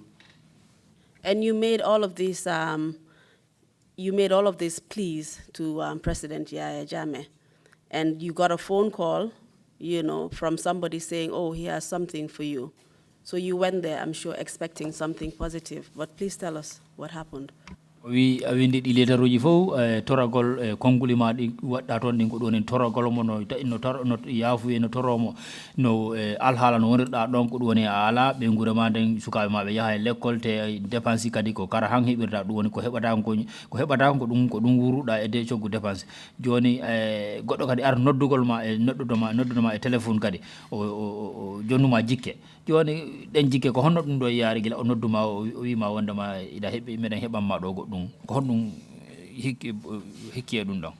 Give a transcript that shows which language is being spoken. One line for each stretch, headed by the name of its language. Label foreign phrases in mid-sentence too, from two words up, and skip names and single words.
English: And you made all of these pleas to President Yahya Jammeh, and you got a phone call, from somebody saying, oh, he has something for you. So you went there, I'm sure, expecting something positive, but please tell us what happened.
Fula: wi awindi ɗi lettaruji fof toragol konnguli ma ɗi waɗɗa toon ɗin ko ɗon en toragol mo no yaafuye no toromo no alhaala no wonirɗa ɗon ko ɗum woni a ala ɓe guura ma nden sukaɓe ma ɓe yaha e l'école te dépense kadi ko kara han heɓirta ɗum woni ko heɓata ko ɗum wuruɗa e de coggu dépense joni goɗɗo kadi ar noddugol ma e noddudoma e téléphone kadi o jonnuma jikke joni ɗen jikke ko honno ɗum ɗo yaari gila o nodduma o wima wondema ida heɓi meɗen heɓanma ɗo goɗɗum ko honɗum hikki e ɗum ɗon